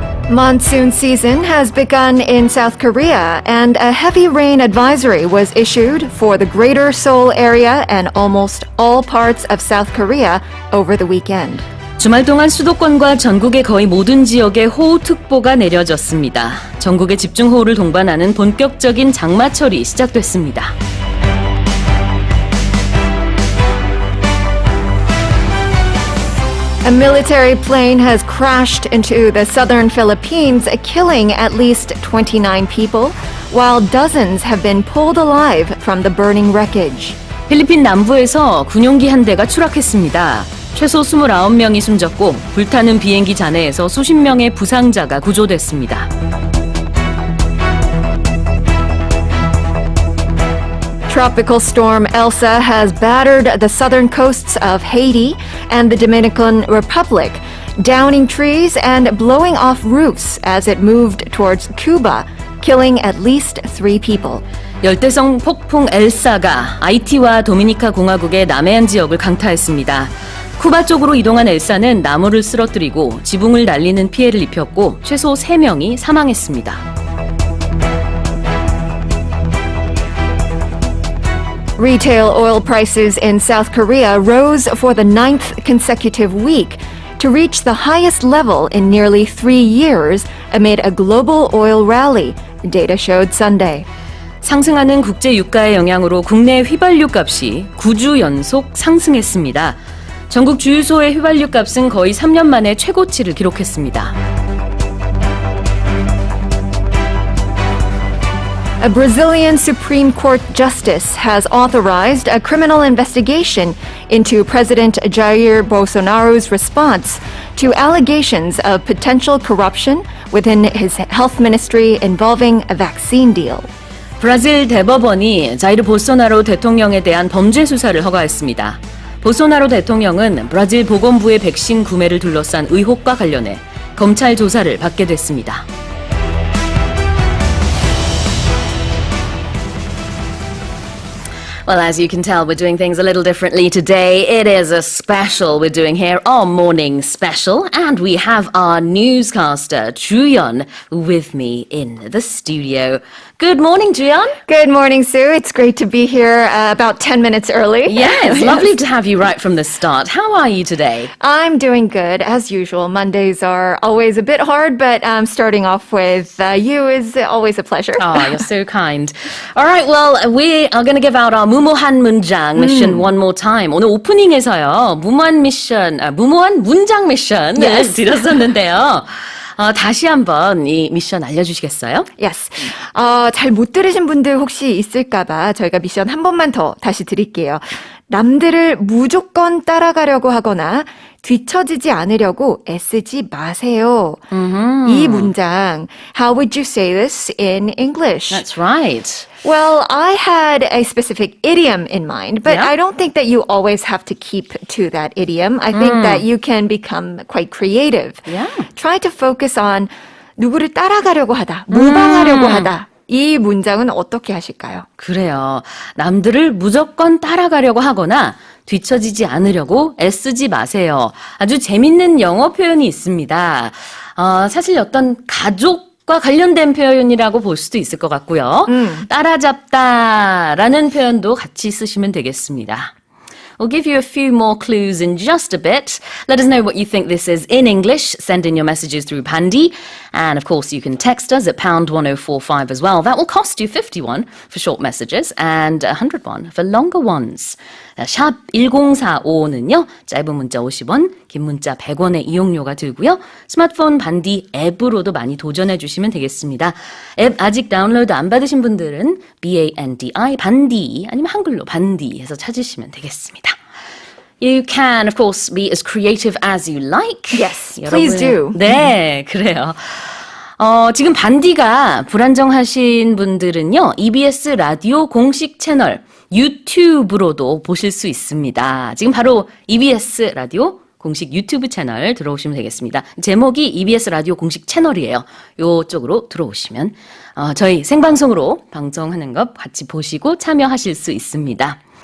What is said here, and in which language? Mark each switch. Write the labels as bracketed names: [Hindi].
[English] Monsoon season has begun in South Korea, and a heavy rain advisory was issued for the greater Seoul area and almost all parts of South Korea over the weekend. [Korean] 주말 동안 수도권과 전국의 거의 모든 지역에 호우특보가 내려졌습니다. 전국의 집중호우를 동반하는 본격적인 장마철이 시작됐습니다. [English] A military plane has crashed into the southern Philippines, killing at least 29 people, while dozens have been pulled alive from the burning wreckage. [Korean] 필리핀 남부에서 군용기 한 대가 추락했습니다. 최소 29명이 숨졌고 불타는 비행기 잔해에서 수십 명의 부상자가 구조됐습니다. [English] Tropical Storm Elsa has battered the southern coasts of Haiti and the Dominican Republic, downing trees and blowing off roofs as it moved towards Cuba, killing at least 3 people. [Korean] 열대성 폭풍 엘사가 아이티와 도미니카 공화국의 남해안 지역을 강타했습니다. 쿠바 쪽으로 이동한 엘사는 나무를 쓰러뜨리고 지붕을 날리는 피해를 입혔고 최소 3명이 사망했습니다. [English] Retail oil prices in South Korea rose for the 9th consecutive week to reach the highest level in nearly 3 years amid a global oil rally, data showed Sunday. [Korean] 상승하는 국제 유가의 영향으로 국내 휘발유 값이 9주 연속 상승했습니다. 전국 주유소의 휘발유 값은 거의 3년 만에 최고치를 기록했습니다. [English] A Brazilian Supreme Court justice has authorized a criminal investigation into President Jair Bolsonaro's response to allegations of potential corruption within his health ministry involving a vaccine deal. [Korean] 브라질 대법원이 자이르 볼소나로 대통령에 대한 범죄 수사를 허가했습니다. 볼소나로 대통령은 브라질 보건부의 백신 구매를 둘러싼 의혹과 관련해 검찰 조사를 받게 됐습니다. [English] Well, as you can tell, we're doing things a little differently today. It is a special we're doing here, our morning special, and we have our newscaster, Juyeon, with me in the studio. Good morning, Juyeon. Good morning, Sue. It's great to be here about 10 minutes early. Yes, lovely to have you right from the start. How are you today? I'm doing good, as usual. Mondays are always a bit hard, but starting off with you is always a pleasure. Oh, you're so kind. All right, well, we are going to give out our [Korean] 무모한 문장 [English] mission one more time. [Korean] 오늘 오프닝에서요, 무모한 문장 미션 드렸었는데요. 다시 한번 이 미션 알려주시겠어요? [English] Yes. [Korean] 잘 못 들으신 분들 혹시 있을까봐 저희가 미션 한 번만 더 다시 드릴게요. 남들을 무조건 따라가려고 하거나 뒤처지지 않으려고 애쓰지 마세요. 이 문장, [English] how would you say this in English? That's right. Well, I had a specific idiom in mind, but Yeah? I don't think that you always have to keep to that idiom. I think that you can become quite creative. Yeah. Try to focus on [Korean] 누구를 따라가려고 하다, 모방하려고 하다. 이 문장은 어떻게 하실까요? 그래요. 남들을 무조건 따라가려고 하거나 뒤처지지 않으려고 애쓰지 마세요. 아주 재밌는 영어 표현이 있습니다. 사실 어떤 가족과 관련된 표현이라고 볼 수도 있을 것 같고요. 따라잡다라는 표현도 같이 쓰시면 되겠습니다. [English] We'll give you a few more clues in just a bit. Let us know what you think this is in English. Send in your messages through Pandy. And of course, you can text us at pound 1045 as well. That will cost you 51 for short messages and 101 for longer ones. [Korean] 샵 1045는요. 짧은 문자 50원, 긴 문자 100원의 이용료가 들고요. 스마트폰 반디 앱으로도 많이 도전해 주시면 되겠습니다. 앱 아직 다운로드 안 받으신 분들은 BANDI 반디 아니면 한글로 반디 해서 찾으시면 되겠습니다. [English] You can, of course, be as creative as you like. Yes, please do. [Korean] 네, 그래요. 지금 반디가 불안정하신 분들은요, EBS 라디오 공식 채널 유튜브로도 보실 수 있습니다. 지금 바로 EBS 라디오 공식 유튜브 채널 들어오시면 되겠습니다. 제목이 EBS 라디오 공식 채널이에요. 이쪽으로 들어오시면 저희 생방송으로 방송하는 것 같이 보시고 참여하실 수 있습니다.